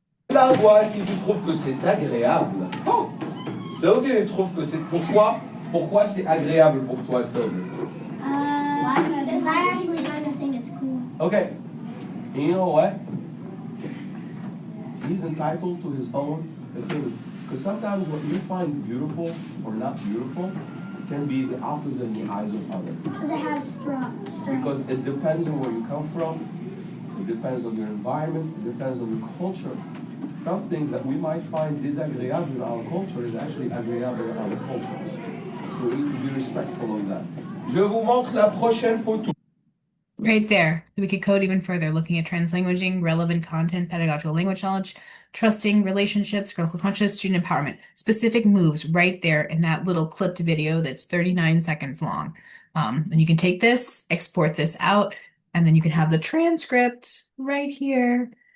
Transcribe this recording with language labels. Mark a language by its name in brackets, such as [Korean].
[French] La voix, si tu trouves que c'est agréable. Oh, Sylvie trouve que c'est pourquoi c'est agréable pour toi, Sylvie? [English] Because I actually kind of think it's cool. Okay. And you know what? He's entitled to his own opinion. Because sometimes what you find beautiful or not beautiful can be the opposite in the eyes of others. Because it has strong. Because it depends on where you come from, it depends on your environment, it depends on your culture. Some things that we might find disagreeable in our culture is actually agreeable in other cultures. So we need to be respectful of that. [French] Je vous montre la prochaine photo. [English] Right there. We could code even further, looking at translanguaging, relevant content, pedagogical language knowledge, trusting relationships, critical conscious, student empowerment. Specific moves right there in that little clipped video that's 39 seconds long. And you can take this, export this out, and then you can have the transcript right here.